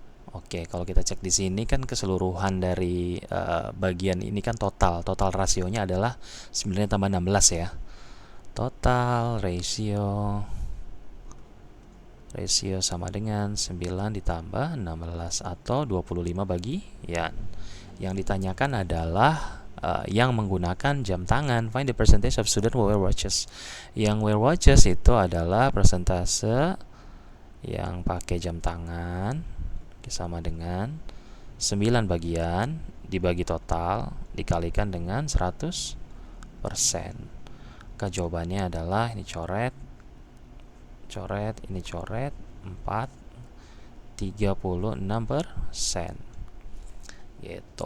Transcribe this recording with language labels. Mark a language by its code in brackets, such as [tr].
[id] Oke, kalau kita cek di sini kan keseluruhan dari bagian ini kan total rasionya adalah 9 tambah 16 ya. Total ratio sama dengan 9 ditambah 16 atau 25 bagian. Yang ditanyakan adalah yang menggunakan jam tangan. [en] Find the percentage of student who wear watches. [id] Yang [en] wear watches [id] itu adalah persentase yang pakai jam tangan, sama dengan 9 bagian dibagi total dikalikan dengan 100%. Maka jawabannya adalah ini coret, ini coret 36%. Gitu.